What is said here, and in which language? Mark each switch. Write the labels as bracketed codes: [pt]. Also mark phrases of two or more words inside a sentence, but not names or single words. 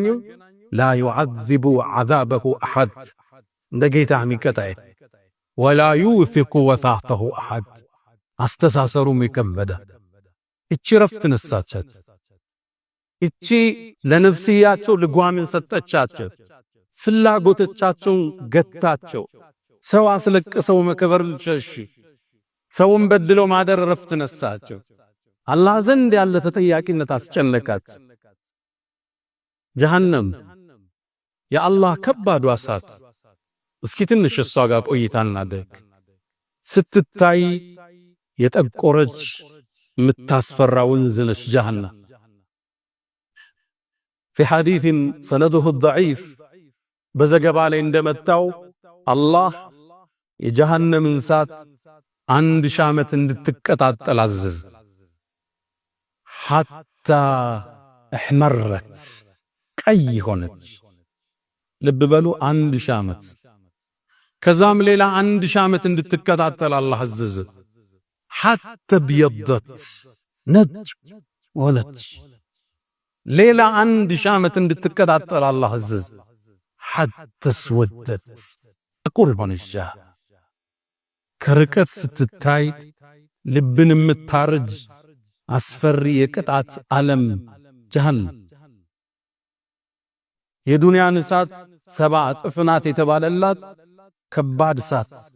[ar] لا يعذب عذابه أحد [am] እንደ ጌታ የሚቀጣይ [ar] ولا يوثق وثاقه أحد [am] አስተሳሰሩም የከበደ እቺ ረፍት ነሳቻት። እቺ ለነፍስያቸው ልጓምን ሰጠቻቸው። ፍላጎቶቻቸውን ገታቸው። ሰው አስለቅሰው መከበር ሸሽ ሰውን በድለው ማደር ረፍት ነሳቸው። አላህ ዘንድ ያለ ተጠያቂነት አስጨነቃቸው። ጀሃነም የአላህ ከባዱ እሳት። እስኪ ትንሽ እሷ ጋር ቆይታ እናድርግ። ስትታይ የጠቆረች የምታስፈራ ወንዝ ነች ጀሃነም። [ar] في حديث سنده الضعيف [am] በዘገባ ላይ እንደመጣው አላህ የጀሃነምን እሳት 1000 ዓመት እንድትቀጣጠል አዘዘ። [ar] حتى احمرت [am] ቀይ ሆነች። ልብ በሉ 1000 ዓመት። ከዛም ሌላ 1000 ዓመት እንድትቀጣጠል አላህ አዘዘ። [ar] حتى ابيضت [am] ነጭ ሆነች። ሌላ 1000 ዓመት እንድትቀጣጠል አላህ አዘዘ። [ar] حتى اسودت [am] ጥቁር ሆነች። ከርቀት ስትታይ ልብን የምታርጅ አስፈሪ የቅጣት ዓለም ጀሃነም። የዱንያን እሳት 70 እጥፍ ናት የተባለላት ከባድ እሳት።